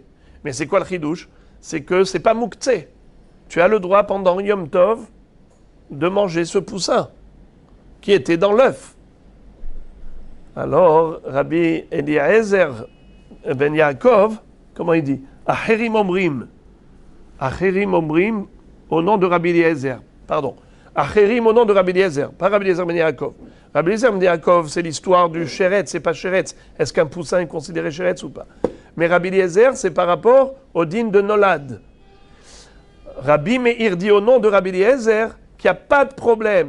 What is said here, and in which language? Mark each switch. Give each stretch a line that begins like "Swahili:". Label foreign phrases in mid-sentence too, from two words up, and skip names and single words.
French: Mais c'est quoi le chidouche? C'est que c'est pas mouktsé. Tu as le droit pendant Yom Tov de manger ce poussin qui était dans l'œuf. Alors, Rabbi Eliezer ben Yaakov, comment il dit?
Hebrew: אחרים אומרים. אחרים אומרים
French: au nom de Rabbi Eliezer. Pardon. Acherim au nom de Rabbi Eliezer, pas Rabbi Eliezer ben Yaakov. Rabbi Eliezer ben Yaakov, c'est l'histoire du sheretz, c'est pas sheretz. Est-ce qu'un poussin est considéré sheretz ou pas? Mais Rabbi Eliezer, c'est par rapport au din de Nolad. Rabbi Meir dit au nom de Rabbi Eliezer qu'il n'y a pas de problème.